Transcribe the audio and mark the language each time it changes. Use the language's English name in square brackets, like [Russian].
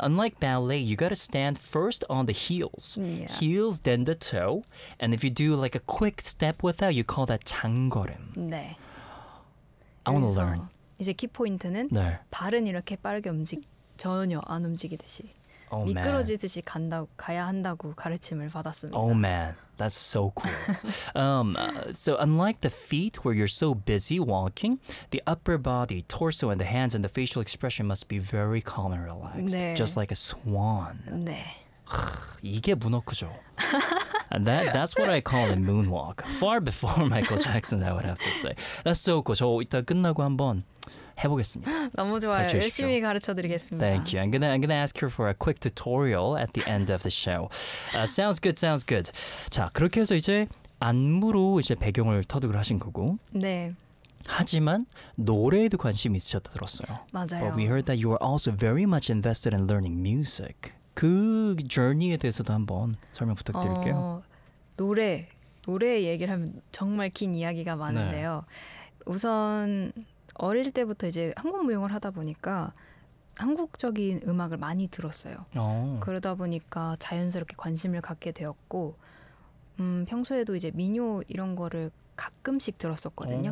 [English] Unlike ballet, you gotta stand first on the heels. Yeah. Heels, then the toe. And if you do like a quick step with that, you call that 장걸음. [Korean] 네. [English] I wanna learn. [Korean] 이제 키포인트는 네. 발은 이렇게 빠르게 움직 전혀 안 움직이듯이 [English] oh, [Korean] 미끄러지듯이 [English] man. [Korean] 가야 한다고 가르침을 받았습니다. [English] Oh man. That's so cool. So unlike the feet where you're so busy walking, the upper body, torso, and the hands and the facial expression must be very calm and relaxed. [Korean] 네. [English] Just like a swan. [Korean] 네. 이게 문어크죠. [English] That's what I call a moonwalk. Far before Michael Jackson, I would have to say. That's so cool. [Korean] 저 이따 끝나고 한번 해보겠습니다. 너무 좋아요. 가르쳐주시오. 열심히 가르쳐드리겠습니다. [English] Thank you. I'm gonna ask her for a quick tutorial at the end of the show. Sounds good. Sounds good. [Korean] 자, 그렇게 해서 이제 안무로 이제 배경을 터득을 하신 거고. 네. 하지만 노래에도 관심이 있으셨다 들었어요. 맞아요. [English] But we heard that you are also very much invested in learning music. [Korean] 그 journey에 대해서도 한번 설명 부탁드릴게요. 노래 얘기를 하면 정말 긴 이야기가 많은데요. 네. 우선 어릴 때부터 이제 한국 무용을 하다 보니까 한국적인 음악을 많이 들었어요. 오. 그러다 보니까 자연스럽게 관심을 갖게 되었고 평소에도 이제 민요 이런 거를 가끔씩 들었었거든요.